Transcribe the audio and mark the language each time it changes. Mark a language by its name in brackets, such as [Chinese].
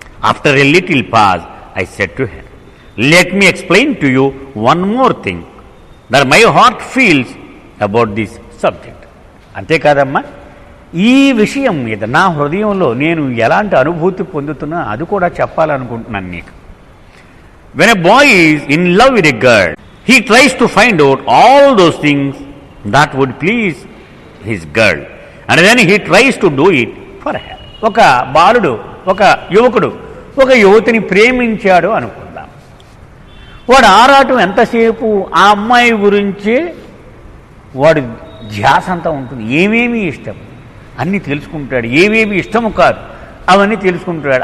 [English] After a little pause I said to her, let me explain to you one more thing that my heart feels about this subject. [Telugu] అంతేకాదమ్మా, ఈ విషయం మీద నా హృదయంలో నేను ఎలాంటి అనుభూతి పొందుతున్నా అది కూడా చెప్పాలనుకుంటున్నాను నీకు. [English] When a boy is in love with a girl, he tries to find out all those things that would please his girl and then he tries to do it for her. [Telugu] ఒక బాలుడు, ఒక యువకుడు ఒక యువతిని ప్రేమించాడు అనుకుందాం. వాడు ఆరాటం ఎంతసేపు ఆ అమ్మాయి గురించే వాడు ధ్యాస అంతా ఉంటుంది. ఏమేమి ఇష్టం అన్నీ తెలుసుకుంటాడు, ఏమేమి ఇష్టము కాదు అవన్నీ తెలుసుకుంటాడు.